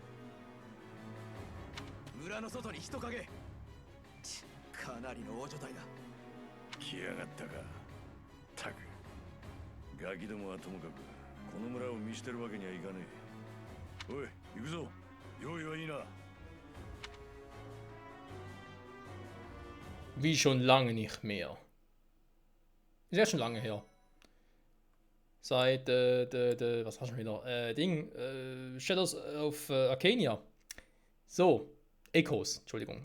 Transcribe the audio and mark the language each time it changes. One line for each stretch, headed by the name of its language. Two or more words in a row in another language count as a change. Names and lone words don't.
Japanese: 村の外に人影。かなりの大所帯だ。来やがったか。たく。ガキどもはともかくこの村を見捨てるわけにはいかねえ。おい、行くぞ。用意はいいな。
German: Wie schon lange nicht mehr. Ist ja schon lange her. Seit, was war schon wieder? Shadows of Arcania. So, Echos, Entschuldigung.